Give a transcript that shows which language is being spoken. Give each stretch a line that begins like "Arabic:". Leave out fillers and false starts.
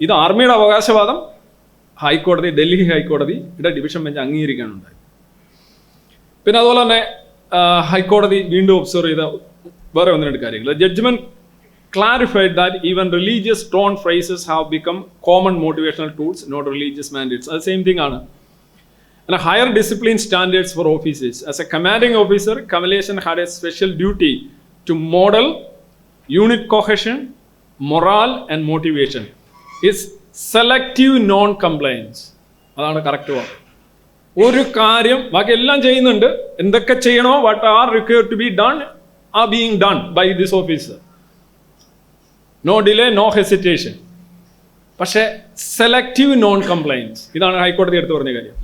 Malayalam: ഇത് ആർമിയുടെ അവകാശവാദം ഹൈക്കോടതി, ഡൽഹി ഹൈക്കോടതിയുടെ ഡിവിഷൻ ബെഞ്ച് അംഗീകരിക്കാനുണ്ടായി. പിന്നെ അതുപോലെ തന്നെ ഹൈക്കോടതി വീണ്ടും ഒബ്സർവ് ചെയ്ത വേറെ ഒന്ന് രണ്ട് കാര്യങ്ങൾ.
English: Judgement clarified that even religious tone phrases have become common motivational tools, not religious mandates.
Malayalam: അത് സെയിം തിങ് ആണ്.
English: And higher discipline standards for officers. As a commanding officer, Kamalesan had a special duty to model unit cohesion, morale and motivation is selective non compliance.
Malayalam: അതാണ് correct വാക്ക്. ഒരു കാര്യം ബാക്കി എല്ലാം ചെയ്യുന്നുണ്ട്, എന്തൊക്കെ ചെയ്യണോ
English: What are required to be done are being done by this officer. No delay, no hesitation.
Malayalam: പക്ഷേ selective non compliance, ഇതാണ് ഹൈക്കോടതി എടുത്ത് പറഞ്ഞ കാര്യം.